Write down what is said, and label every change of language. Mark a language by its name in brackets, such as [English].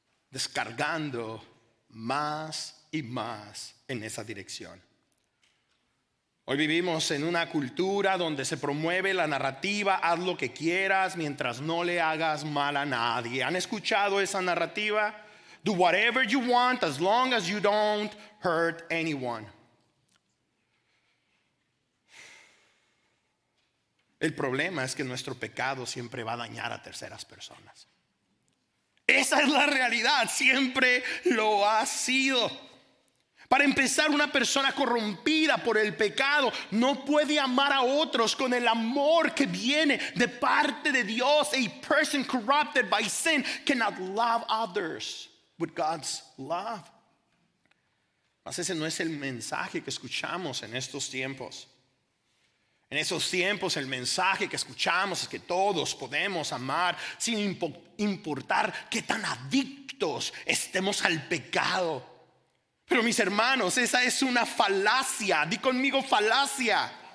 [Spanish] descargando más y más en esa dirección. Hoy vivimos en una cultura donde se promueve la narrativa, haz lo que quieras mientras no le hagas mal a nadie. ¿Han escuchado esa narrativa? [English] Do whatever you want as long as you don't hurt anyone. [Spanish] El problema es que nuestro pecado siempre va a dañar a terceras personas. Esa es la realidad, siempre lo ha sido. Para empezar, una persona corrompida por el pecado no puede amar a otros con el amor que viene de parte de Dios. [English] A person corrupted by sin cannot love others with God's love. [Spanish] Mas ese no es el mensaje que escuchamos en estos tiempos. En esos tiempos el mensaje que escuchamos es que todos podemos amar sin importar qué tan adictos estemos al pecado. Pero mis hermanos, esa es una falacia. Di conmigo falacia.